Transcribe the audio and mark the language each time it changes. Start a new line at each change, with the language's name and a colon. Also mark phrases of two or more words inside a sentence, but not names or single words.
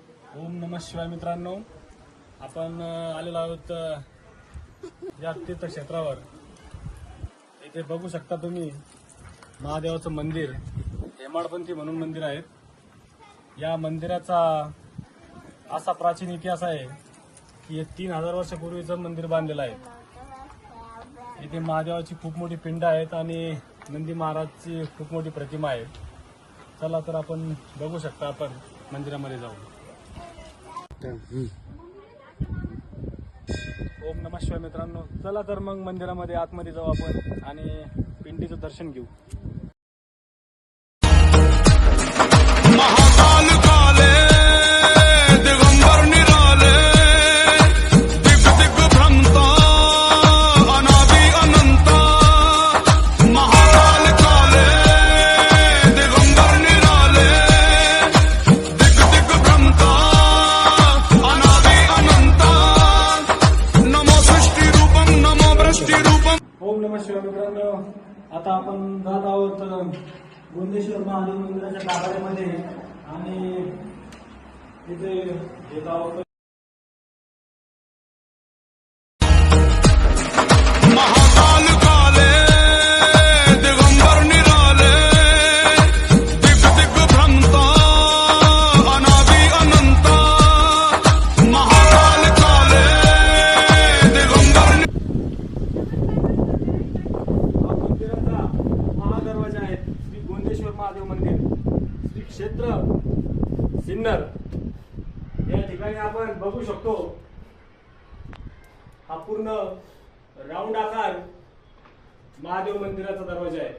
Sanskrit: ओम नमः शिवाय
Marathi: मित्रांनो, आपण आलेलो आहोत या तीर्थक्षेत्रावर. इथे बघू शकता तुम्ही महादेवाचं मंदिर, हेमाडपंथी म्हणून मंदिर आहे. या मंदिराचा असा प्राचीन इतिहास आहे की हे 3000 वर्षापूर्वीचं मंदिर बांधलेलं आहे. इथे महादेवाची खूप मोठी पिंड आहेत आणि नंदी महाराजची खूप मोठी प्रतिमा आहे. चला तर आपण बघू शकता, आपण मंदिरामध्ये जाऊ.
Sanskrit: ओम नमः शिवाय
Marathi: मित्रांनो, चला तर मग मंदिरामध्ये आतमध्ये जाऊ आपण आणि पिंडीचं दर्शन घेऊ.
Hindi: महाकाल काले दिगंबर निराले दिग दिग भ्रमता अनादि अनंता. महाकाल काले दिगंबर निराले दिग दिग भ्रमता अनादि अनंता.
Sanskrit: नमो सृष्टि रूपम नमो वृष्टि रूपम. ओम नमः शिवाय
Marathi: मित्रांनो, आता आपण जात आहोत गोंदेश्वर महादेव मंदिराच्या गाभाऱ्यामध्ये आणि तिथे येत आहोत.
Hindi: महाकाल काले दिगंबर निराले दिग दिग भ्रमता अनादि अनंता. महाकाल काले दिगंबर.
Marathi: हा मंदिराचा महादरवाजा आहे. श्री गोंदेश्वर महादेव मंदिर, श्री क्षेत्र सिन्नर. या ठिकाणी आपण बघू शकतो हा पूर्ण राऊंड आकार महादेव मंदिराचा दरवाजा आहे.